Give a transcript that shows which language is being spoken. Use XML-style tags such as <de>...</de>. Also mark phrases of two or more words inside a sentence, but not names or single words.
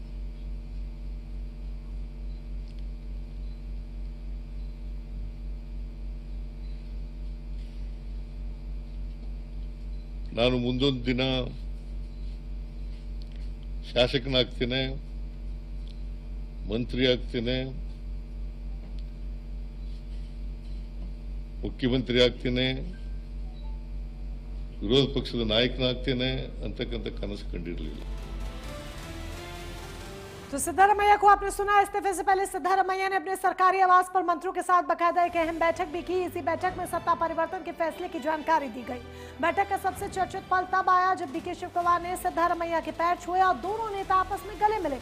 <kn>ನಾನು ಮುಂದೊಂದು ದಿನ ಶಾಸಕನಾಗ್ತೇನೆ, ಮಂತ್ರಿ ಆಗ್ತೇನೆ, ಮುಖ್ಯಮಂತ್ರಿ ಆಗ್ತೇನೆ, ವಿರೋಧ ಪಕ್ಷದ ನಾಯಕನಾಗ್ತೇನೆ ಅಂತಕ್ಕಂಥ ಕನಸು ಕಂಡಿರಲಿಲ್ಲ।</kn> <hi>तो सिद्धारमैया को आपने सुना। इस्तीफे से पहले सिद्धारमैया ने अपने सरकारी आवास पर मंत्रियों के साथ बकायदा एक अहम बैठक भी की। इसी बैठक में सत्ता परिवर्तन के फैसले की जानकारी दी गई। बैठक का सबसे चर्चित पल तब आया जब डीके शिव कुमार ने सिद्धारमैया के पैर छुए और दोनों नेता आपस में गले मिले।</hi>